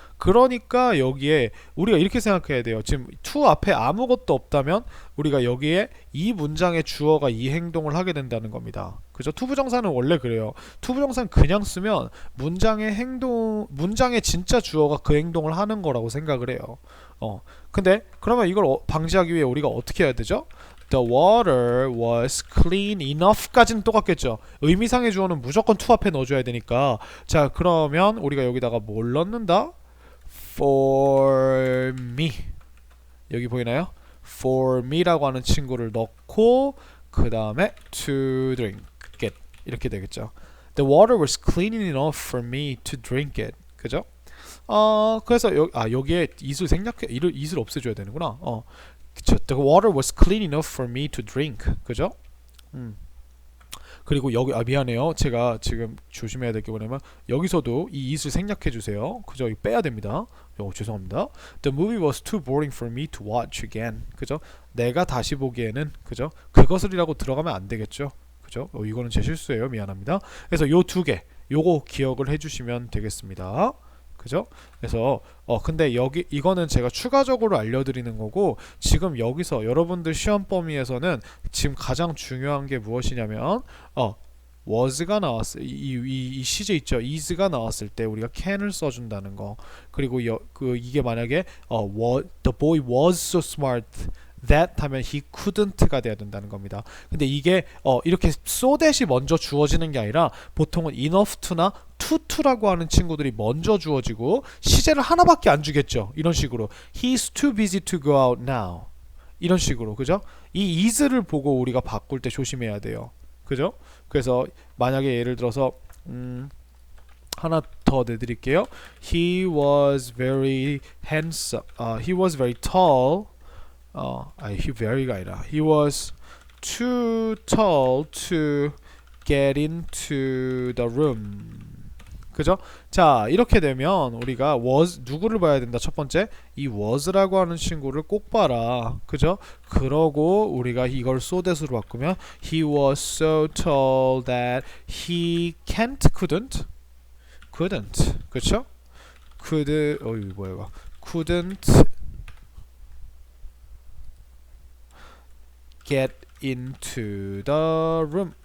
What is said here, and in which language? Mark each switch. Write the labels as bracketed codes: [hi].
[ko] 그러니까 여기에 우리가 이렇게 생각해야 돼요. 지금 to 앞에 아무것도 없다면 우리가 여기에 이 문장의 주어가 이 행동을 하게 된다는 겁니다. 그죠? 투부정사는 원래 그래요. 투부정사는 그냥 쓰면 문장의 진짜 주어가 그 행동을 하는 거라고 생각을 해요. 근데 그러면 이걸 방지하기 위해 우리가 어떻게 해야 되죠? [en] The water was clean enough [ko] 까지는 똑같겠죠. 의미상의 주어는 무조건 to 앞에 넣어줘야 되니까. 자, 그러면 우리가 여기다가 뭘 넣는다? [en] For me. [ko] 여기 보이나요? For me라고 하는 친구를 넣고 그 다음에 [en] to drink it [ko] 이렇게 되겠죠. [en] The water was clean enough for me to drink it. [ko] 그죠? 그래서 여기에 이슬 없애줘야 되는구나. [en] The water was clean enough for me to drink. [ko] 그죠? 그리고 여기 미안해요. 제가 지금 조심해야 될 게 뭐냐면 여기서도 이 it을 생략해 주세요. 그죠? 이거 빼야 됩니다. 죄송합니다. [en] The movie was too boring for me to watch again. [ko] 그죠? 내가 다시 보기에는 그죠? 그것을이라고 들어가면 안 되겠죠. 그죠? 이거는 제 실수예요. 미안합니다. 그래서 요 두 개 요거 기억을 해주시면 되겠습니다. 그죠? 그래서 근데 이거는 제가 추가적으로 알려드리는 거고 지금 여기서 여러분들 시험 범위에서는 지금 가장 중요한 게 무엇이냐면 was가 나왔을 이 시제 있죠. is가 나왔을 때 우리가 can을 써준다는 거. 그리고 이게 만약에 [en] the boy was so smart that [ko] 하면 he couldn't가 돼야 된다는 겁니다. 근데 이게 이렇게 so that이 먼저 주어지는 게 아니라 보통은 enough to나 to라고 하는 친구들이 먼저 주어지고 시제를 하나밖에 안 주겠죠. 이런 식으로 [en] he's too busy to go out now 이런 식으로. [ko] 그죠? 이 is를 보고 우리가 바꿀 때 조심해야 돼요. 그죠? 그래서 만약에 예를 들어서 하나 더 내드릴게요. [en] He was very handsome. He was very tall. he very [ko] 가 아니라 [en] he was too tall to get into the room. [ko] 그죠? 자, 이렇게 되면 우리가 was 누구를 봐야 된다? 첫 번째, 이 was라고 하는 친구를 꼭 봐라. 그죠? 그러고 우리가 이걸 [en] so that [ko] 으로 바꾸면 [en] he was so tall that he couldn't. [ko] 그렇죠? [en] couldn't get into the room.